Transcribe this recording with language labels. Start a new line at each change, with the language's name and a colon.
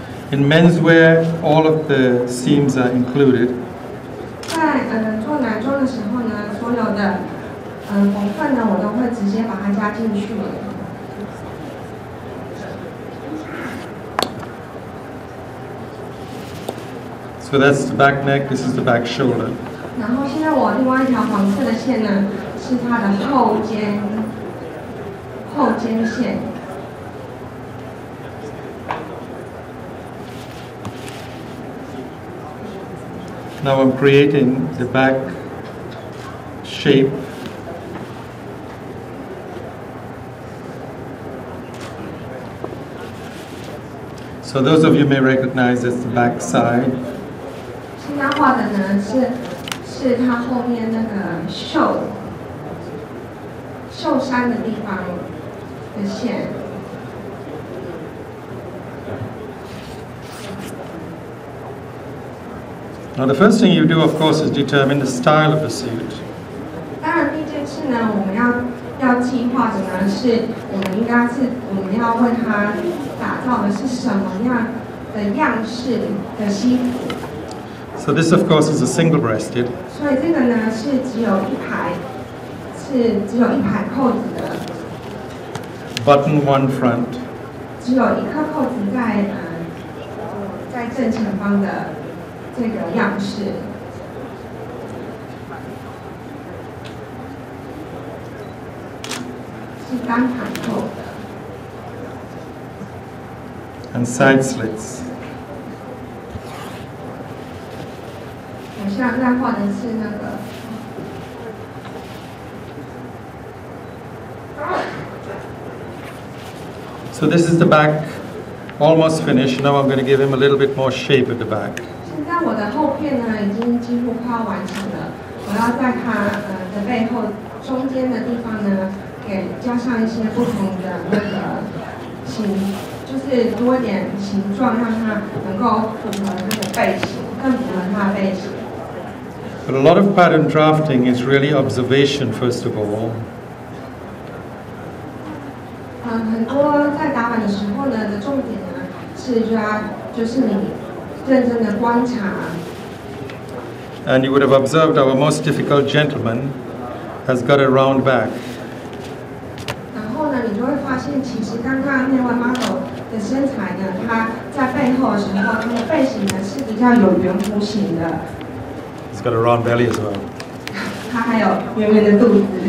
English: In menswear, all of the seams are included.
Chinese: 在做男装的时候呢，所有的缝份呢，我都会直接把它加进去。
English: So that's the back neck. This is the back shoulder.
Chinese: 然后现在我另外一条黄色的线呢，是它的后肩线。
English: Now I'm creating the back shape. So those of you may recognize that's the back side.
Chinese: 现在画的呢是它后面那个袖衫的地方的线。
English: Now, the first thing you do, of course, is determine the style of the suit.
Chinese: 当然，第一件事呢，我们要计划的呢，是我们要为它打造的是什么样的样式的西服。
English: So this, of course, is a single-breasted.
Chinese: 所以这个呢是只有一排扣子的。
English: Button one front.
Chinese: 只有一颗扣子在正前方的这个样式。是单排扣的。
English: And side slits.
Chinese: 我现在画的是那个。
English: So this is the back, almost finished. Now I'm going to give him a little bit more shape at the back.
Chinese: 现在我的后片呢已经几乎快要完成了，我要在它的背后中间的地方呢，给加上一些不同的那个就是多一点形状，让它能够符合那个背型，更符合它的背型。
English: But a lot of pattern drafting is really observation, first of all.
Chinese: 很多在打版的时候呢的重点呢就是你认真的观察。
English: And you would have observed our most difficult gentleman has got a round back.
Chinese: 然后呢，你就会发现，其实刚刚那位 model 的身材呢，他在背后的时候，他的背型呢是比较有圆弧形的。
English: He's got a round belly as well.
Chinese: 他还有圆圆的肚子。